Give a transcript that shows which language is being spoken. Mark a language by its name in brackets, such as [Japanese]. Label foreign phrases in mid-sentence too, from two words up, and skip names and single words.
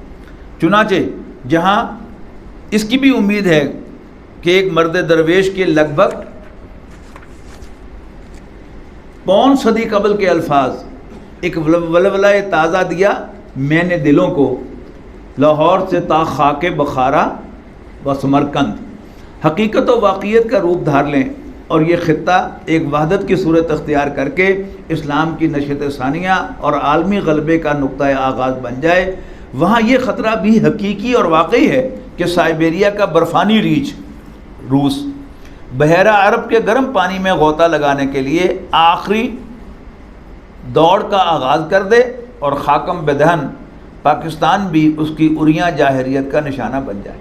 [Urdu] چنانچہ جہاں اس کی بھی امید ہے کہ ایک مرد درویش کے لگ بھگ پون صدی قبل کے الفاظ ایک ولولہ تازہ دیا میں نے دلوں کو، لاہور سے تا خاک بخارا و سمرقند، حقیقت و واقعیت کا روپ دھار لیں اور یہ خطہ ایک وحدت کی صورت اختیار کر کے اسلام کی نشت ثانیہ اور عالمی غلبے کا نقطۂ آغاز بن جائے۔ وہاں یہ خطرہ بھی حقیقی اور واقعی ہے کہ سائبیریا کا برفانی ریچھ روس بحیرہ عرب کے گرم پانی میں غوطہ لگانے کے لیے آخری دوڑ کا آغاز کر دے اور خاکم بدہن پاکستان بھی اس کی اریاں جاہریت کا نشانہ بن جائے۔